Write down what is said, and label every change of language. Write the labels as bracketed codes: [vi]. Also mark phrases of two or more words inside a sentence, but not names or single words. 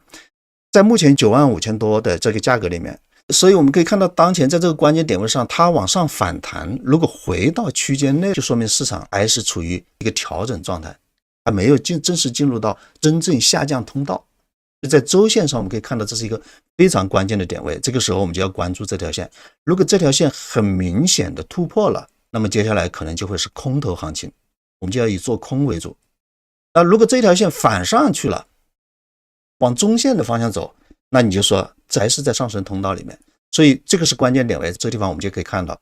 [zh] 在目前95000多的這個價格裡面，所以我們可以看到當前在這個關鍵點位上它往上反彈，如果回到區間內就說明市場還是處於一個調整狀態，還沒有正式進入到真正下降通道。在周線上我們可以看到這是一個非常關鍵的點位，這個時候我們就要關注這條線。如果這條線很明顯的突破了，那麼接下來可能就會是空頭行情，我們就要以做空為主。那如果這條線反上去了，往中線的方向走，那你就說这还是在上升通道裡面，所以这個是關鍵點位，這個地方我們就可以看到。